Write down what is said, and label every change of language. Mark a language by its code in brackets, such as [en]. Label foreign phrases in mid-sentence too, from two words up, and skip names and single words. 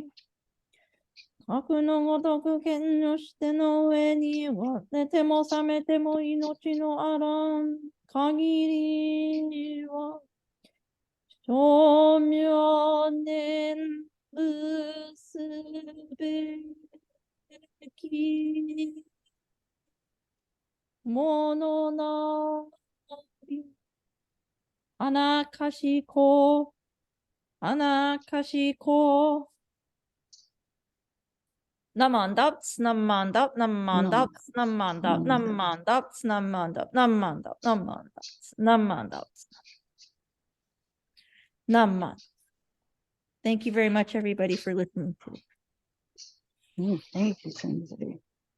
[ja] 悪のごとく剣のしての上には寝ても覚めても命のあらん限りは称名念仏すべきものなり。あなかしこ、あなかしこ。なんまんだぶ、なんまんだぶ、なんまんだぶ、なんまんだぶ、なんまんだぶ、なんまんだぶ、なんまんだぶ、なんまんだぶ、なんまんだぶ. Naman. [en] Thank you very much, everybody, for listening to me. Thank you, Sensei.